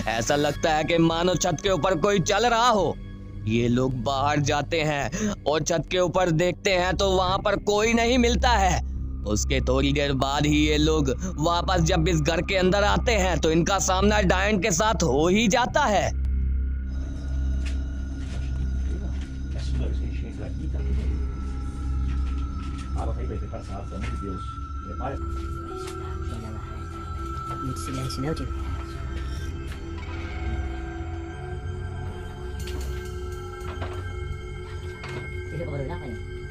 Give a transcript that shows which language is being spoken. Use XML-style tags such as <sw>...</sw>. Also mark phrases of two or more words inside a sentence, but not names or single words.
<hi>ऐसा लगता है कि मानो छत के ऊपर कोई चल रहा हो। ये लोग बाहर जाते हैं और छत के ऊपर देखते हैं तो वहां पर कोई नहीं मिलता है। उसके थोड़ी देर बाद ही ये लोग वापस जब इस घर के अंदर आते हैं तो इनका सामना डायन के साथ हो ही जाता है।</hi> <pt>Muito silêncio, né, tio? Você viu o barulho lá, pai?</pt>